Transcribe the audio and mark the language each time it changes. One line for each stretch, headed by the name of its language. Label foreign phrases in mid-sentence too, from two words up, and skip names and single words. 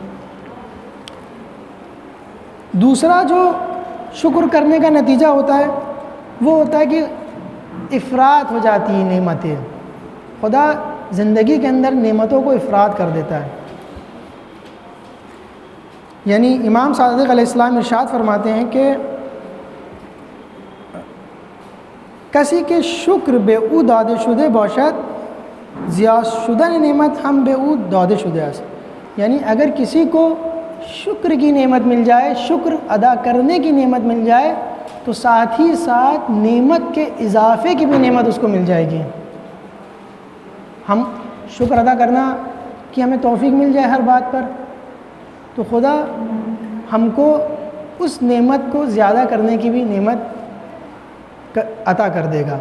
Urdu: دوسرا جو شکر کرنے کا نتیجہ ہوتا ہے وہ ہوتا ہے کہ افراط ہو جاتی ہے نعمتیں، خدا زندگی کے اندر نعمتوں کو افراط کر دیتا ہے۔ یعنی امام صادق علیہ السلام ارشاد فرماتے ہیں کہ کسی کے شکر
Persian: بے او داده شده باشد زیاد شدن نعمت ہم بے او داده شده است۔
Urdu: یعنی اگر کسی کو شکر کی نعمت مل جائے، شکر ادا کرنے کی نعمت مل جائے تو ساتھ ہی ساتھ نعمت کے اضافے کی بھی نعمت اس کو مل جائے گی۔ ہم شکر ادا کرنا کہ ہمیں توفیق مل جائے ہر بات پر، تو خدا ہم کو اس نعمت کو زیادہ کرنے کی بھی نعمت عطا کر دے گا۔